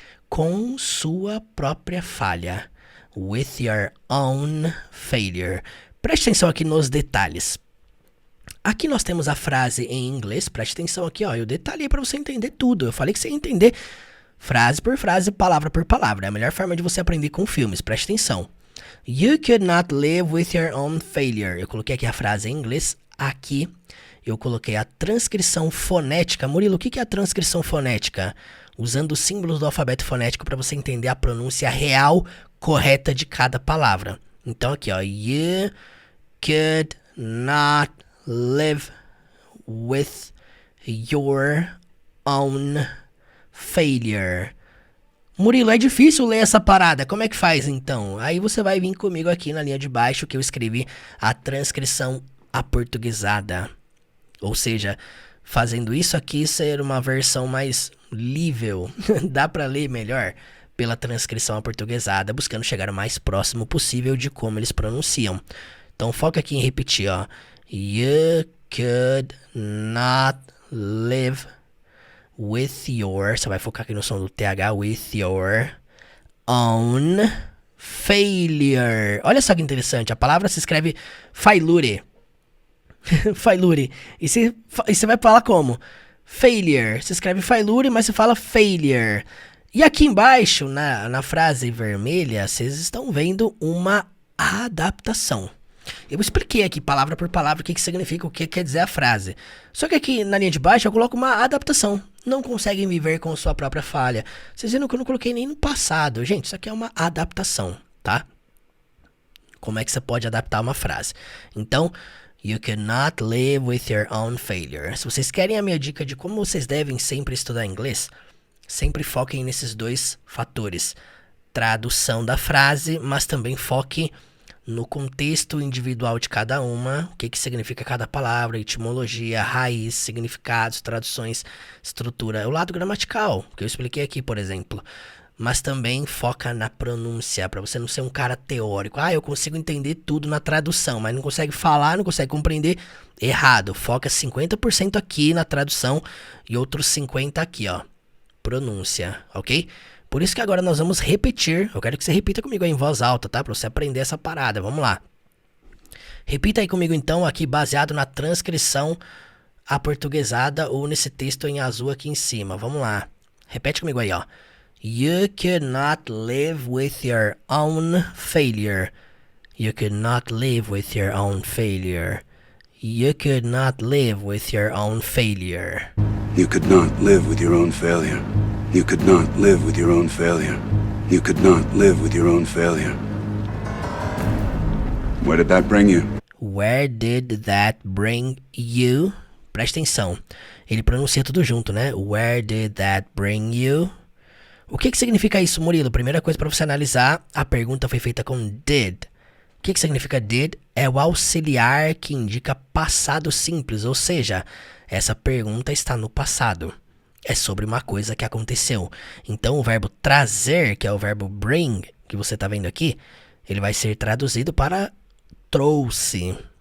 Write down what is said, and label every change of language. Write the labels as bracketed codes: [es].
[pt] Com sua própria falha. [en] With your own failure. [pt] Preste atenção aqui nos detalhes. Aqui nós temos a frase em inglês. Preste atenção aqui, ó. Eu detalhei para você entender tudo. Eu falei que você ia entender frase por frase, palavra por palavra. É a melhor forma de você aprender com filmes. Preste atenção. [en] You could not live with your own failure. [pt] Eu coloquei aqui a frase em inglês. Aqui eu coloquei a transcrição fonética. Murilo, o que é a transcrição fonética? Usando os símbolos do alfabeto fonético para você entender a pronúncia real correta de cada palavra. Então aqui, ó, [en] you could not live with your own failure. [pt] Murilo, é difícil ler essa parada, como é que faz então? Aí você vai vir comigo aqui na linha de baixo que eu escrevi a transcrição aportuguesada. Ou seja, fazendo isso aqui ser uma versão mais lível, dá para ler melhor pela transcrição aportuguesada, buscando chegar o mais próximo possível de como eles pronunciam. Então foca aqui em repetir, ó. [en] You could not live with your... [pt] Você vai focar aqui no som do TH. [en] With your own failure. [pt] Olha só que interessante. A palavra se escreve failure. Failure. E você vai falar como? Failure. Se escreve failure, mas você fala failure. E aqui embaixo, na frase vermelha, vocês estão vendo uma adaptação. Eu expliquei aqui, palavra por palavra, o que significa, o que quer dizer a frase. Só que aqui na linha de baixo eu coloco uma adaptação. Não conseguem viver com sua própria falha. Vocês viram que eu não coloquei nem no passado. Gente, isso aqui é uma adaptação, tá? Como é que você pode adaptar uma frase? Então, [en] you cannot live with your own failure. [pt] Se vocês querem a minha dica de como vocês devem sempre estudar inglês, sempre foquem nesses 2 fatores. Tradução da frase, mas também foque no contexto individual de cada uma, o que significa cada palavra, etimologia, raiz, significados, traduções, estrutura, o lado gramatical, que eu expliquei aqui, por exemplo. Mas também foca na pronúncia, para você não ser um cara teórico. Eu consigo entender tudo na tradução, mas não consegue falar, não consegue compreender. Errado, foca 50% aqui na tradução e outros 50% aqui, ó. Pronúncia, ok? Por isso que agora nós vamos repetir. Eu quero que você repita comigo aí em voz alta, tá? Pra você aprender essa parada. Vamos lá. Repita aí comigo então, aqui baseado na transcrição aportuguesada ou nesse texto em azul aqui em cima. Vamos lá. Repete comigo aí, ó. [en] You could not live with your own failure. You could not live with your own failure. You could not live with your own failure. You could not live with your own failure. You could not live with your own failure. You could not live with your own failure. Where did that bring you? Where did that bring you? [pt] Presta atenção. Ele pronuncia tudo junto, né? [en] Where did that bring you? [pt] O que significa isso, Murilo? Primeira coisa para você analisar, a pergunta foi feita com did. O que significa did? É o auxiliar que indica passado simples, ou seja, essa pergunta está no passado. É sobre uma coisa que aconteceu. Então o verbo trazer, que é o verbo bring, que você está vendo aqui, ele vai ser traduzido para trouxe.